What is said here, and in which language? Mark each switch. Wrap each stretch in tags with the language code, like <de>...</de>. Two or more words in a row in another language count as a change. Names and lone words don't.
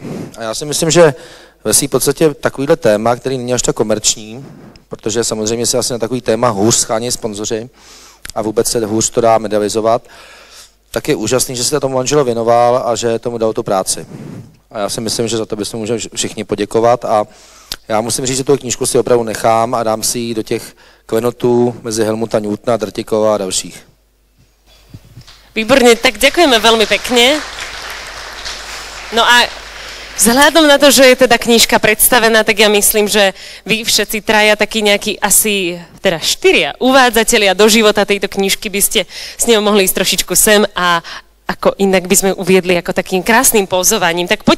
<cs>A já si myslím, že ve svým podstatě takovýhle téma, který není až tak komerční, protože samozřejmě se asi na takový téma hůř schání sponzoři a vůbec se hůř to dá medializovat, tak je úžasný, že se tomu Angelo věnoval a že tomu dal tu práci. A já si myslím, že za to bychom můžeme všichni poděkovat a já musím říct, že tu knížku si opravdu nechám a dám si ji do těch klenotů mezi Helmuta Newtona, Drtikova a dalších.</cs> <sk>Výborne, tak ďakujeme veľmi pekne. No a vzhľadom na to, že je teda knižka predstavená, tak ja myslím, že vy všetci traja, takí nejakí asi, teda 4 uvádzatelia do života tejto knižky by ste s ňou mohli ísť trošičku sem a ako inak by sme uviedli ako takým krásnym pozovaním.</sk>